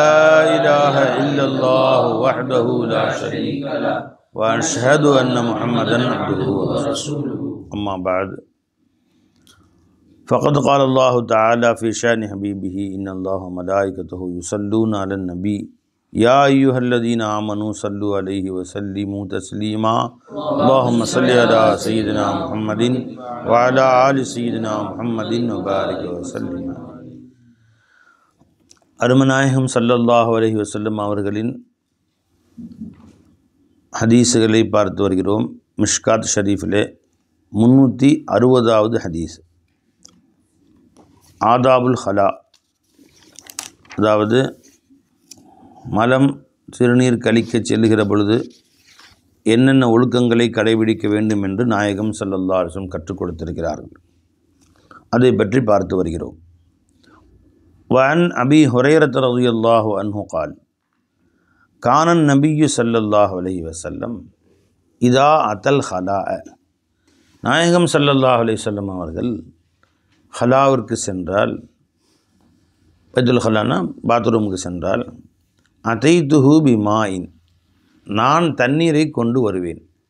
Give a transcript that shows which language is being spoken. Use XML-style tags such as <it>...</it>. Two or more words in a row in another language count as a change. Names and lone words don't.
<ar>إله إلا الله وحده لا شريك له و أشهد أن محمدا عبده و رسوله أما بعد فقد قال الله تعالى في شأن حبيبه إن الله و ملائكته يصلون على النبي يا أيها الذين آمنوا صلوا عليه و سلموا تسليما اللهم صل على سيدنا محمد و على آل سيدنا محمد و بارك و سلم.</ar> <ta>அருமநாயகம்</ta> <ar>صلى الله عليه وسلم</ar> <ta>அவர்களின் ஹதீஸுகளை பார்த்து வருகிறோம். மிஷ்காத் ஷரீஃபிலே 360வது ஹதீஸ்,</ta> <ar>آداب الخلاء,</ar> <ta>அதாவது மலம் சிறுநீர் கழிக்க செல்லுகிற பொழுது என்னென்ன ஒழுக்கங்களை கடைபிடிக்க வேண்டும் என்று நாயகம்</ta> <ar>صلى الله عليه وسلم</ar> <ta>கற்றுக் கொடுத்திருக்கிறார்கள். அதை பற்றி பார்த்து வருகிறோம்.</ta> <ar>وعن أبي هريرة رضي الله عنه قال كان النبي صلى الله عليه وسلم إذا أتى الخلاء,</ar> <ta>நாயகம் ஸல்லல்லாஹு அலைஹி வஸல்லம் அவர்கள் ஹலாவிற்கு சென்றால், பைத்துல் ஹலானா பாத்ரூமுக்கு சென்றால்,</ta> <ar>أتيته بماء,</ar> <ta>நான் தண்ணீரை கொண்டு வருவேன்.</ta>